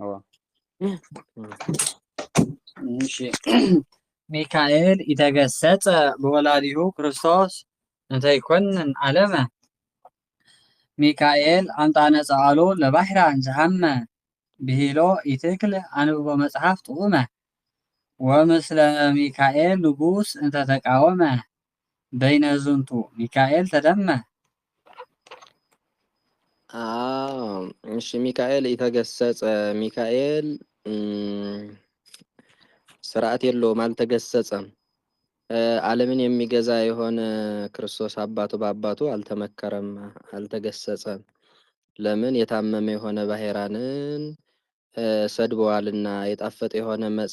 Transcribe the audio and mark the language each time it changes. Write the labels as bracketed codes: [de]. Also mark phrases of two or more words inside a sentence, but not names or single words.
[gez] እሺ ሚካኤል ኢተገሰጸ በወላዲሁ ክርስቶስ እንተ ይኰንን ዓለመ ሚካኤል አምጣነ ጸአሎ ለባሕራን ዘሐመ ብሂሎ ኢትክል አንብቦ መጽሐፍ ጥዑመ ወምስለ ሚካኤል ንጉስ እንተ ተቃወመ በይነዝንቱ ሚካኤል ተደመ [am] እሺ [gez] ሚካኤል ኢተገሰጸ [am] ሚካኤል ስርዓት የለውም አልተገሰጸም ዓለምን የሚገዛ የሆነ ክርስቶስ አባቱ በአባቱ አልተመከረም አልተገሰጸም ለምን የታመመ የሆነ ባሕራንን ሰድበዋልና የጣፈጠ የሆነ